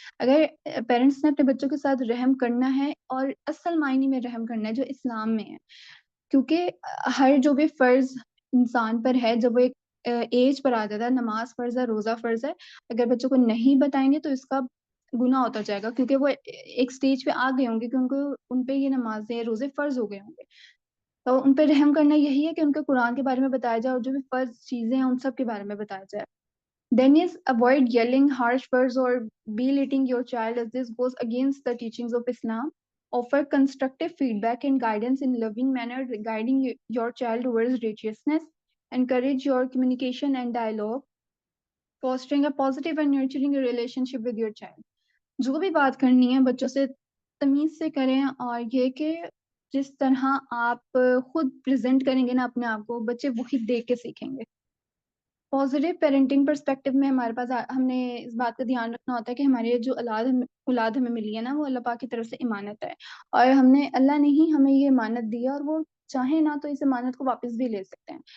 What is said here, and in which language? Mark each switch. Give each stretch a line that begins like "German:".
Urdu: اگر پیرنٹس نے اپنے بچوں کے ساتھ رحم کرنا ہے اور اصل معنی میں رحم کرنا ہے جو اسلام میں ہے, کیونکہ ہر جو بھی فرض انسان پر ہے جب وہ ایک ایج پر آ جاتا ہے, نماز فرض ہے, روزہ فرض ہے, اگر بچوں کو نہیں بتائیں گے تو اس کا گناہ ہوتا جائے گا, کیونکہ وہ ایک سٹیج پہ آ گئے ہوں گے کہ ان پہ یہ نمازیں روزے فرض ہو گئے ہوں گے. تو ان پہ رحم کرنا یہی ہے کہ ان کے قرآن کے بارے میں بتایا جائے اور جو بھی فرض چیزیں ہیں ان سب کے بارے میں بتایا جائے.
English: Then is avoid yelling harsh words or belittling your child as this goes against the teachings of Islam. Offer constructive feedback and guidance in loving manner, guiding your child towards righteousness. Encourage your communication and dialogue, fostering a positive and nurturing relationship with your child.
Urdu: جو بھی بات کرنی ہے بچوں سے تمیز سے کریں, اور یہ کہ جس طرح آپ خود پریزنٹ کریں گے نا اپنے آپ کو, بچے وہی دیکھ کے سیکھیں گے. پازیٹیو پیرنٹنگ پرسپیکٹو میں ہمارے پاس ہم نے اس بات کا دھیان رکھنا ہوتا ہے کہ ہمارے جو اولاد ہمیں ملی ہے نا وہ اللہ پاک کی طرف سے امانت ہے, اور اللہ نے ہی ہمیں یہ امانت دی ہے, اور وہ چاہے نا تو اس امانت کو واپس بھی لے سکتے ہیں.